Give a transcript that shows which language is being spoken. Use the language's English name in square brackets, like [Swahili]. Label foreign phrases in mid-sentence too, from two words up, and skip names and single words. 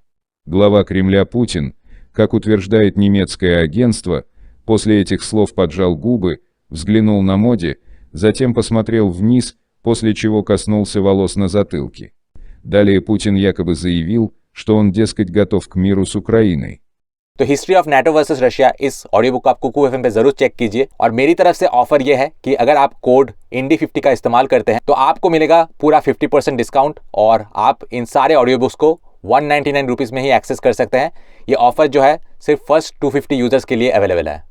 [Russian] Глава Кремля Путин, как утверждает немецкое агентство, после этих слов поджал губы, взглянул на Моди, затем посмотрел вниз, после чего коснулся волос на затылке. Далее Путин якобы заявил, что он, дескать, готов к миру с Украиной. [Hindi] तो हिस्ट्री ऑफ नाटो वर्सेस रशिया इस [English] audio book [Hindi] आप कुकू एफएम पे जरूर चेक कीजिए और मेरी तरफ से ऑफर ये है कि अगर आप कोड इंडी50 का इस्तेमाल करते हैं तो आपको मिलेगा पूरा 50% डिस्काउंट और आप इन सारे [English] audio books [Hindi] को 199 रुपीज़ में ही एक्सेस कर सकते हैं। ये ऑफर जो है सिर्फ [English] first 250 users [Hindi] के लिए अवेलेबल है।